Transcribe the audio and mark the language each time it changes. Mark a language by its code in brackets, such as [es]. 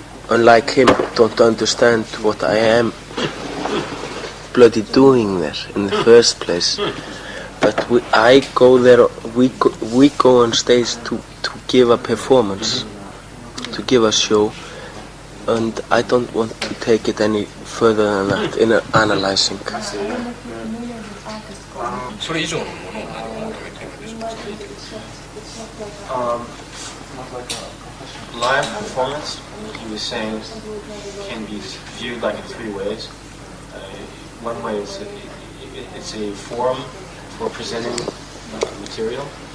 [en] unlike him, don't understand what I am bloody doing there in the first place. But I go there, we go on stage to give a performance, to give a show, and I don't want to take it any further than that in analyzing. [ja] それ以上のものを何を求めているでしょうか。 [en] Live performance, he was saying, can be viewed like in three ways. One way is it's a forum for presenting material.